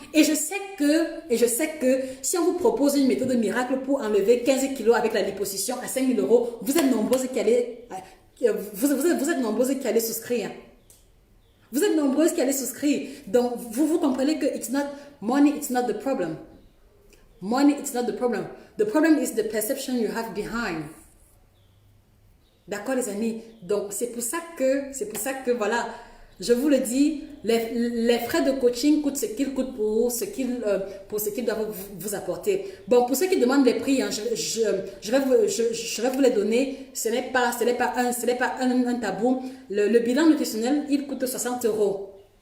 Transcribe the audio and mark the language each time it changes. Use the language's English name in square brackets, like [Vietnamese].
[French] Et je sais que si on vous propose une méthode miracle pour enlever 15 kilos avec la liposuction à 5000 euros, vous êtes nombreuses qui allez, vous êtes nombreuses qui allez souscrire. Vous êtes nombreuses qui allez souscrire. Donc, vous comprenez que [English] it's not money, it's not the problem. Money, it's not the problem. The problem is the perception you have behind. [French] D'accord, les amis? Donc, c'est pour ça que, voilà, je vous le dis, les frais de coaching coûtent ce qu'ils coûtent pour ce qu'ils doivent vous apporter. Bon, pour ceux qui demandent les prix, hein, je vais vous les donner. Ce n'est pas un tabou. Le bilan nutritionnel, il coûte 60 euros.